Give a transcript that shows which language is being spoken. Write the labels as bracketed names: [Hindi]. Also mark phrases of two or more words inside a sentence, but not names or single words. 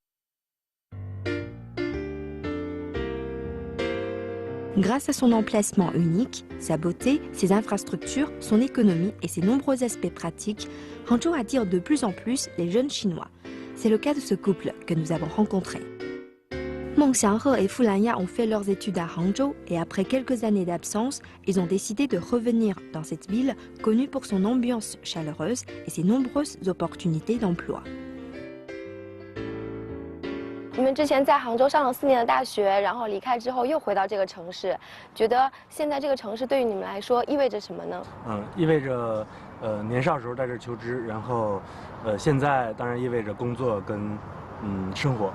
[French] Grâce à son emplacement unique, sa beauté, ses infrastructures, son économie et ses nombreux aspects pratiques, Hangzhou attire de plus en plus les jeunes Chinois. C'est le cas de ce couple que nous avons rencontré. Meng Xianghe et Fu Lanya ont fait leurs études à Hangzhou et après quelques années d'absence, ils ont décidé de revenir dans cette ville connue pour son ambiance chaleureuse et ses nombreuses opportunités d'emploi. [Chinese] 你们之前在杭州上了4年的大学，然后离开之后又回到这个城市，觉得现在这个城市对于你们来说意味着什么呢？意味着年少时候在这求知，然后现在当然意味着工作跟生活。